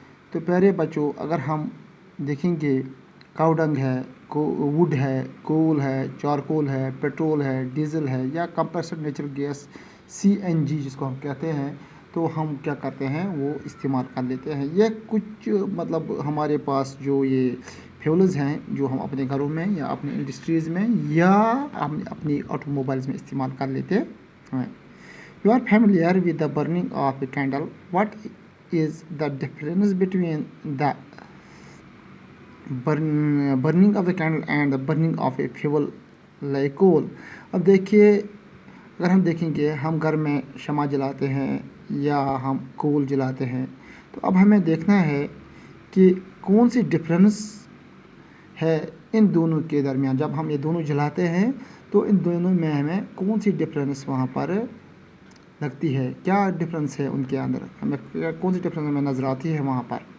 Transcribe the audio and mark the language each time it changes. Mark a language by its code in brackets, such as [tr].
[ur] تو پیارے بچوں، اگر ہم دیکھیں گے کاوڈنگ ہے، ووڈ ہے، کول ہے، چارکول ہے، پیٹرول ہے، ڈیزل ہے یا کمپریسڈ نیچرل گیس CNG جس کو ہم کہتے ہیں، تو ہم کیا کرتے ہیں وہ استعمال کر لیتے ہیں. یہ کچھ مطلب ہمارے پاس جو یہ فیولز ہیں جو ہم اپنے گھروں میں یا اپنی انڈسٹریز میں یا ہم اپنی آٹو موبائلز میں استعمال کر لیتے ہیں. [en] You are familiar with the burning of a candle. What is the difference between the burning of the candle and the burning of a fuel like coal? [ur] اب دیکھیے، اگر ہم دیکھیں گے ہم گھر میں شمع جلاتے ہیں یا ہم کول جلاتے ہیں، تو اب ہمیں دیکھنا ہے کہ کون سی ڈفرینس ہے ان دونوں کے درمیان. جب ہم یہ دونوں جلاتے ہیں تو ان دونوں میں ہمیں کون سی ڈفرینس وہاں پر لگتی ہے، کیا ڈفرینس ہے ان کے اندر، ہمیں کون سی ڈفرینس ہمیں نظر آتی ہے وہاں پر.